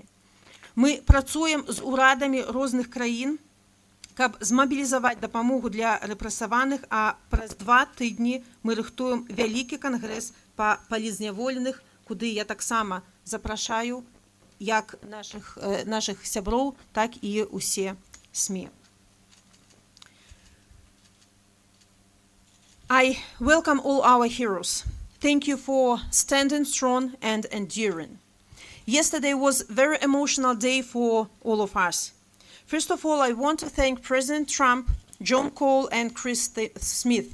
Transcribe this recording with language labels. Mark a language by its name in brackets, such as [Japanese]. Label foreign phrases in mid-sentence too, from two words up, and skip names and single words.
[Belarusian] Мы працуем з урадамі розных краін, каб змабілізаваць дапамогу для рэпрэсаваных, а праз 2 тыдні мы рыхтуем вялікі кангрэс па палітзняволеных, куды я таксама запрашаю як нашых сяброў, так і усе СМІ. [English] I welcome all our heroes. Thank you for standing strong and enduring. Yesterday was a very emotional day for all of us. First of all, I want to thank President Trump, John Cole, and Chris Smith.